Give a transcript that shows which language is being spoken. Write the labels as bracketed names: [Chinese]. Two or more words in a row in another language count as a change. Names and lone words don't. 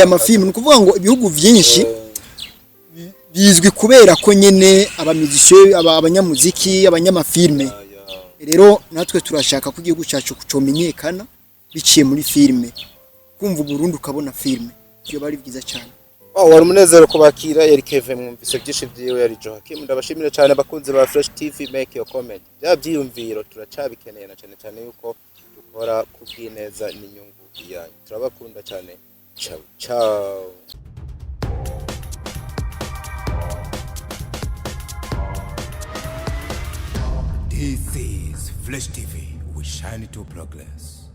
[Rundi] amafilme nukuvuga ngo ibihugu byinshi bizwi kubera ko nyene abamizisho abanyamuziki abanyamafilme rero natwe turashaka ko igihugu cyacu kucomenyekana biciye muri filme kumva Burundi ukabona filme byo bari byiza cyane wari umunezero kubakira yari Kevin mwumvise byinshi byiwe yari Joachim ndabashimira cyane abakunzi ba Fresh TV [English] make your comment [Rundi] bya byiyumviro turacabikeneye na cyane cyane yuko dukora kubwineza n'inyungu yanyu turabakunda cyane ciao [English] This is Flash TV. We shine to progress.